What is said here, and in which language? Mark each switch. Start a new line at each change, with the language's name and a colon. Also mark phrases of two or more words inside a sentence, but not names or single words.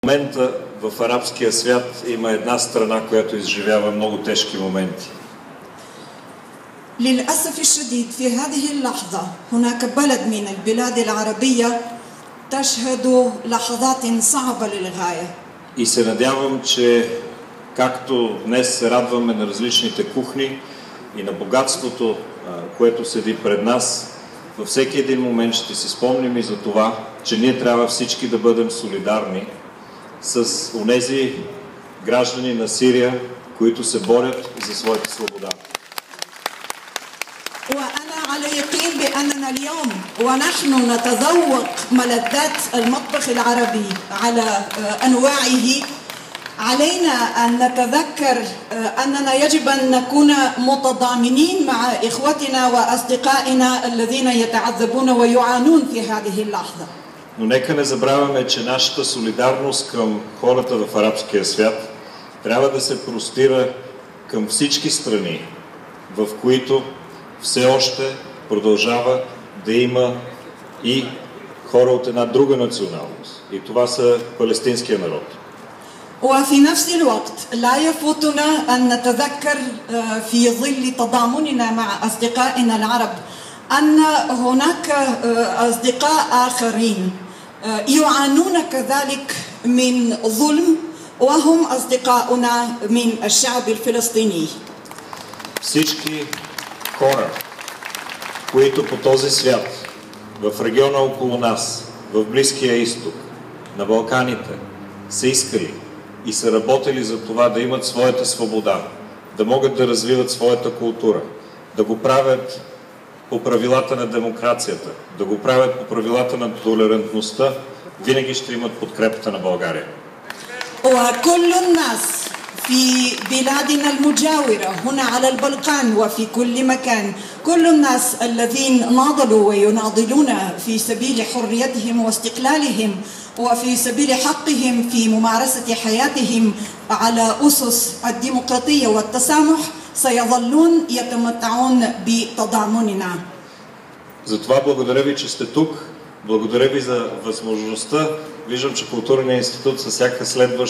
Bulgarian: момента в арабския свят има една страна, която изживява много тежки моменти.
Arabic: للأسف الشديد في هذه اللحظة هناك بلد من البلاد العربية تشهد لحظات صعبة للغاية.
Bulgarian: И се надявам, че както днес се радваме на различните кухни и на богатството, което седи пред нас, във всеки един момент ще си спомним и за това, че ние трябва всички да бъдем солидарни с онези граждани на Сирия, които се борят за своята свобода.
Arabic: وأنا على يقين بأننا اليوم ونحن نتذوق ملذات المطبخ العربي على أنواعه علينا أن نتذكر أننا يجب أن نكون متضامنين مع إخوتنا وأصدقائنا الذين يتعذبون ويعانون في هذه اللحظة.
Bulgarian: Но нека не забравяме, че нашата солидарност към хората в арабския свят трябва да се простира към всички страни, в които все още продължава да има и хора от една друга националност. И това са палестинския народ.
Arabic: وفي نفس الوقت لا يفوتنا أن نتذكر في ظل تضامننا مع أصدقائنا العرب أن هناك أصدقاء آخرين يعانون كذلك من ظلم وهم أصدقاؤنا من الشعب الفلسطيني.
Bulgarian: Всички хора, които по този свят, в региона около нас, в Близкия изток, на Балканите, са искали и са работили за това да имат своята свобода, да могат да развиват своята култура, да го правят по правилата на демокрацията, да го правят по правилата на толерантността, винаги ще имат подкрепата на България.
Arabic: وكل الناس في بلادنا المجاورة هنا على البلقان وفي كل مكان كل الناس الذين ناضلوا ويناضلون في سبيل حريتهم واستقلالهم وفي سبيل حقهم في ممارسة حياتهم على أسس الديمقراطية والتسامح سيظلون يتمتعون بتضامننا.
Bulgarian: Затова благодаря ви, че сте тук. Благодаря ви за възможността. Виждам, че Културният институт със всяка следваща